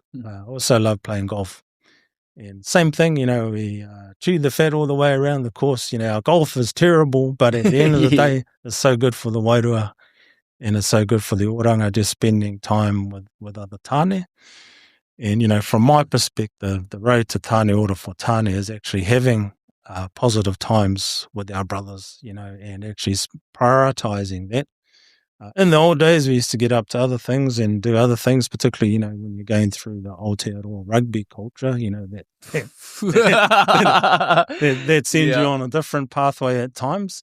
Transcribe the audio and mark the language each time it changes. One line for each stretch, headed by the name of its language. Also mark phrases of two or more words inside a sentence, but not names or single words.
English: I also love playing golf. And same thing, we chew the fat all the way around the course. Our golf is terrible, but at the end of the day, it's so good for the wairua and it's so good for the oranga, just spending time with other tāne. And, from my perspective, the road to
Māori: tāne ora
English: for tāne is actually having positive times with our brothers, and actually prioritising that. In the old days, we used to get up to other things and do other things, particularly, when you're going through the Aotearoa rugby culture, that sends you on a different pathway at times.